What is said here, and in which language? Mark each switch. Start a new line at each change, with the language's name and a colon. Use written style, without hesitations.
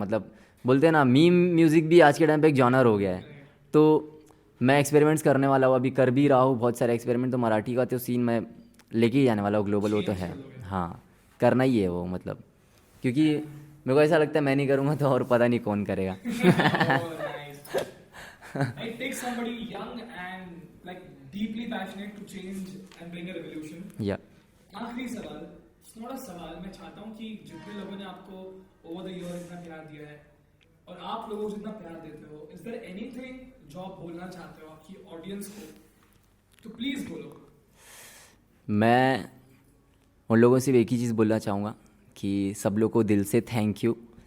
Hindi: मतलब बोलते हैं ना मीम म्यूज़िक भी आज के टाइम पे एक जॉनर हो गया है। तो मैं एक्सपेरिमेंट्स करने वाला हूँ, अभी कर भी रहा हूँ बहुत सारे एक्सपेरिमेंट। तो मराठी का तो सीन मैं लेके ही जाने वाला हूँ ग्लोबल, वो तो है। हाँ करना ही है वो, मतलब क्योंकि मेरे को ऐसा लगता है मैं नहीं करूँगा तो और पता नहीं कौन करेगा।
English: It takes somebody young and like deeply passionate to change and bring a revolution. या
Hindi: आखिरी सवाल, थोड़ा सवाल मैं चाहता हूँ कि जितने लोगों ने आपको ओवर द ईयर इतना प्यार दिया है, और आप लोगों को जितना प्यार देते हो,
English: is there anything
Hindi: जो आप बोलना चाहते हो आपकी ऑडियंस को, तो प्लीज बोलो। मैं उन लोगों से एक ही चीज़ बोलना चाहूँगा कि सब लोग को दिल से थैंक यू।